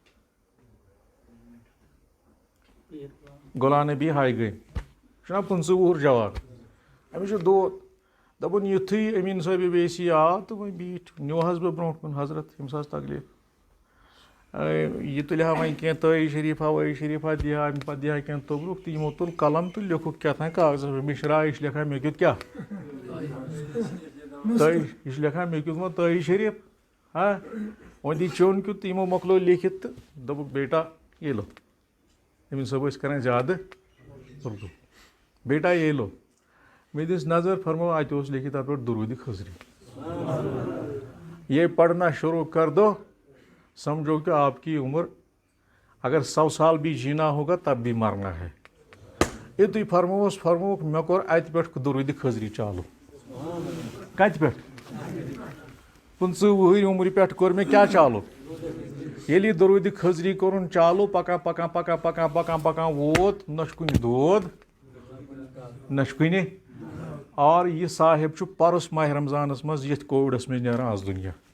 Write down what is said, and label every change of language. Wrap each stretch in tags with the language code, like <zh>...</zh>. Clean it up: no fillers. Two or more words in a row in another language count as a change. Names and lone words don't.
<ks>غلام نبی ہاے گٔے چھُنا 15 وُہُر جوان أمِس چھُ دود دوٚپُن یُتھُے أمیٖن صٲبِ اویسی آو تہٕ وۄنۍ بیٖٹھ نِوہَس بہٕ برونٛٹھ کُن حضرت ییٚمِس حظ تکلیٖف یہِ تُلہِ ہا وۄنۍ کینٛہہ تٲیی شریٖفا وٲیی شریٖفا دی ہا اَمہِ پَتہٕ دی ہا کینٛہہ توٚبرُک تہٕ یِمو تُل قلم تہٕ لیوٚکھُکھ کیٛاہ تانۍ کاغذس پٮ۪ٹھ مےٚ چھِ راے چھِ لیکھان مےٚ کیُتھ کیٛاہ تٲیی یہِ چھُ لیکھان مےٚ کیُتھ وۄنۍ تٲیی شریٖف ہاں وۄنۍ دی چیوٚن کیُتھ تہٕ یِمو مۄکلو لیکھِتھ تہٕ دوٚپُکھ</ks> <ur>بیٹا یہ لو</ur> <ks>أمیٖن صٲب ٲسۍ کَران زیادٕ اردوٗ</ks> <ur>بیٹا یہ لو</ur> <ks>مےٚ دِژ نظر فرموو اَتہِ اوس لیکھِتھ تَتھ پٮ۪ٹھ درودِ خضری</ks> <ur>یہ پڑھنا شروع کر دو سمجھو کہ آپ کی عمر اگر 100 سال بھی جینا ہوگا تب بھی مرنا ہے</ur> <ks>یُتھُے فرمووُکھ مےٚ کوٚر اَتہِ پٮ۪ٹھ درودِ خضری چالوٗ کَتہِ پٮ۪ٹھ 15 وُہٕرۍ عمرِ پٮ۪ٹھ کوٚر مےٚ کیٛاہ چالوٗ ییٚلہِ یہِ درودِ خضری کوٚرُن چالوٗ پکان ووت نہ چھُ کُنہِ دود نہ چھُ کُنہِ اور یہِ صاحب چھُ پرُس ماہِ رمضانس منٛز یتھ کووِڈس منٛز نیران آز دُنیا</ks>